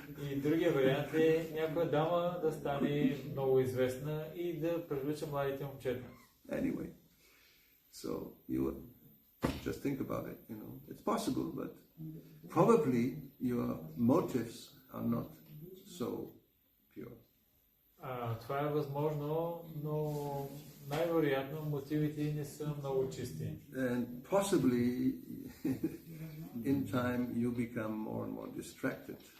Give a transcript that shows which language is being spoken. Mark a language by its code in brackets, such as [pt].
[bg] И другия вариант е някоя дама да стане много известна и да привлича младите момчета. [en] Anyway, so you just think about it, It's possible, but probably your motives are not so pure. [bg] Това е възможно, но най-вероятно мотивите не са много чисти. [en] And possibly in time you become more and more distracted.